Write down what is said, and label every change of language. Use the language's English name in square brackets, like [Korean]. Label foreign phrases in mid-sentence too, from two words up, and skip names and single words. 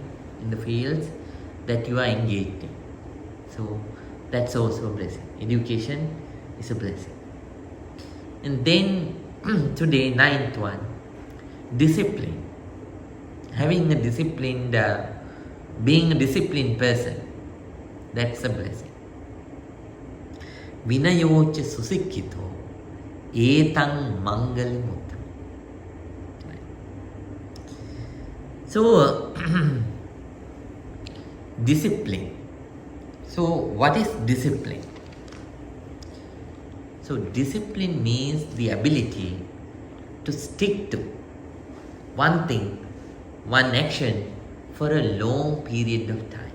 [English] In the fields that you are engaged in. So that's also a blessing. Education is a blessing. And then today, 9th one, discipline. Having a disciplined, being a disciplined person, that's a blessing. [Pali] Vinayocha susikkito etang Mangala Sutta. [English] So, discipline. So, what is discipline? So, discipline means the ability to stick to one thing, one action for a long period of time.